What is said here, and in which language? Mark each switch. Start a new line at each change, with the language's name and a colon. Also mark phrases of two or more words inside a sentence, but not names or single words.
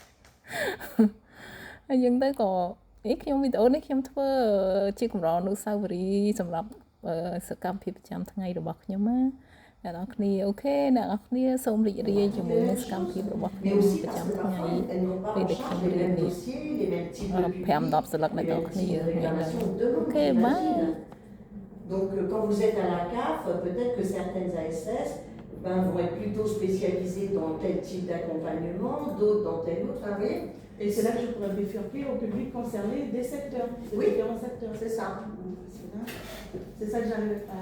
Khmer: ហើយអញ្ចឹងទៅក៏ខ្ញុំវីដេអូនេះខ្ញុំធ្វើជាកម្រអនុស្សាវរីយ៍សម្រាប់សកម្មភាពប្រចាំថ្ងៃរបស់ខ្ញុំណាអ្នកនរគ្នាអូខេអ្នកនរគ្នាសូមរីករាយជាមួយនឹងសកម្មភាពរបស់ខ្ញុំប្រចាំថ្ងៃពេលដែលខ្ញុំរៀននេះ5-10 ស្លឹកអ្នកនរគ្នាអូខេបាយ
French: Donc, quand vous êtes à la CAF, peut-être que certaines ASS vont être plutôt spécialisées dans tel type d'accompagnement, d'autres dans tel autre. Vous voyez. Et c'est là que je pourrais bifurquer au public concerné des secteurs, des différents secteurs. C'est ça. C'est ça que j'arrive à...